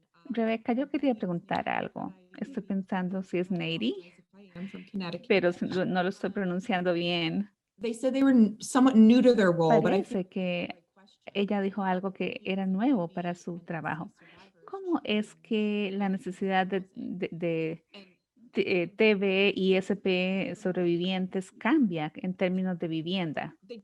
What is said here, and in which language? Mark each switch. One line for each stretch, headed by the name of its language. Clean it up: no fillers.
Spanish: Rebeca, yo quería preguntar algo. Estoy pensando si es Nady, pero no lo estoy pronunciando bien.
English: They said they were somewhat new to their role, but I
Spanish: Parece que ella dijo algo que era nuevo para su trabajo. ¿Cómo es que la necesidad de TV y SP sobrevivientes cambia en términos de vivienda?